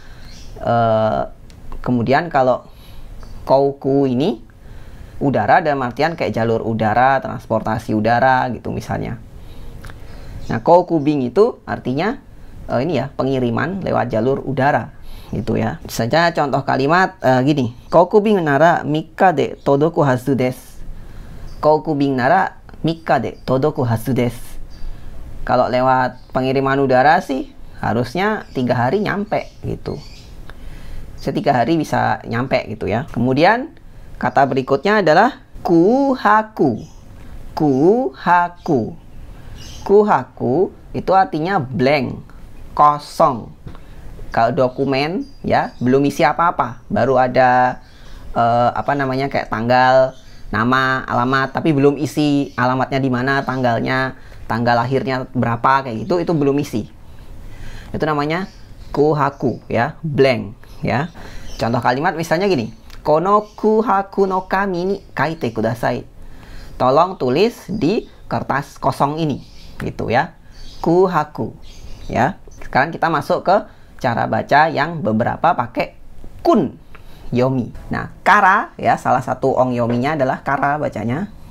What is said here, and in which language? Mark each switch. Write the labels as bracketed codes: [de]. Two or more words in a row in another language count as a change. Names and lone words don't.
[id] Kemudian kalau kouku ini udara dalam artian kayak jalur udara, transportasi udara gitu misalnya. Nah, koukubing itu artinya ini ya, pengiriman lewat jalur udara gitu ya. Saja contoh kalimat gini. [ja] 航空便なら三日で届くはずです. 航空便なら三日で届くはずです. [id] Kalau lewat pengiriman udara sih harusnya 3 hari nyampe gitu. 3 hari bisa nyampe gitu ya. Kemudian kata berikutnya adalah kuhaku. Kuhaku. Kuhaku itu artinya blank, kosong. Kalau dokumen ya belum isi apa-apa, baru ada kayak tanggal, nama, alamat, tapi belum isi alamatnya di mana, tanggalnya, tanggal lahirnya berapa kayak gitu, itu belum isi. Itu namanya kuhaku ya, blank ya. Contoh kalimat misalnya gini. [ja] この空白の紙に書いてください. [id] Tolong tulis di kertas kosong ini gitu ya. Kuhaku ya. Sekarang kita masuk ke cara baca yang beberapa pakai kun yomi. Nah, kara ya, salah satu ongyominya adalah kara bacanya.